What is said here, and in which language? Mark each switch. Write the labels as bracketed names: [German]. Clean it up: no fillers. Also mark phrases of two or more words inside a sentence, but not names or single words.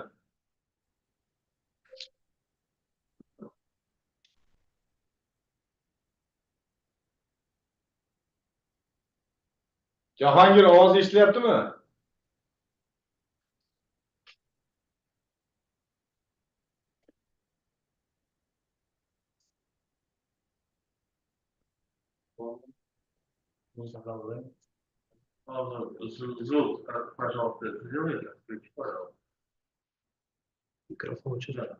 [Uzbek] Jahongir, ovoz eshitilyaptimi? [Russian] Звук, пожалуйста, сделайте. Пожалуйста. [Uzbek] Mikrofon o'chiradi.